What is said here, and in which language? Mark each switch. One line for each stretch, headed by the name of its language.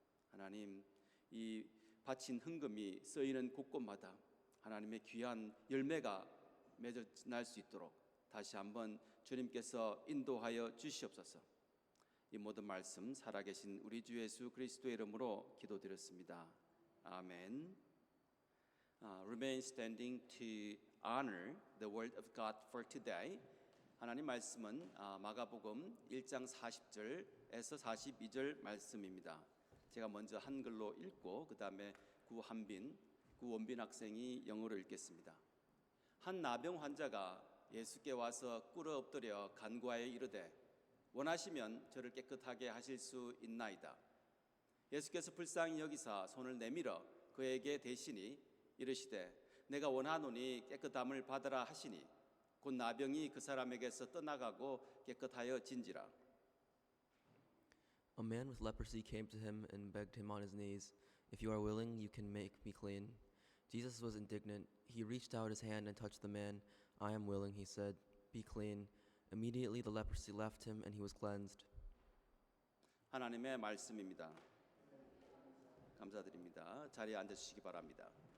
Korean: 하나님, 이 바친 헌금이 쓰이는 곳곳마다 하나님의 귀한 열매가 맺어 날 수 있도록 다시 한번 주님께서 인도하여 주시옵소서. 이 모든 말씀 살아계신 우리 주 예수 그리스도의 이름으로 기도드렸습니다. 아멘.
English: Remain standing to honor the word of God for today.
Korean: 하나님 말씀은 마가복음 1장 40절에서 42절 말씀입니다. 제가 먼저 한글로 읽고 그 다음에 구원빈 학생이 영어로 읽겠습니다. 한 나병 환자가 예수께 와서 꿇어 엎드려 간구하여 이르되 원하시면 저를 깨끗하게 하실 수 있나이다. 예수께서 불쌍히 여기사 손을 내밀어 그에게 대시니 이르시되 내가 원하노니 깨끗함을 받으라 하시니 곧 나병이 그 사람에게서 떠나가고 깨끗하여 진지라.
English: A man with leprosy came to him and begged him on his knees, "If you are willing, you can make me clean." Jesus was indignant. He reached out his hand and touched the man. "I am willing," he said. "Be clean." Immediately the leprosy left him and he was cleansed.
Korean: 하나님의 말씀입니다. 감사드립니다. 자리에 앉아주시기 바랍니다.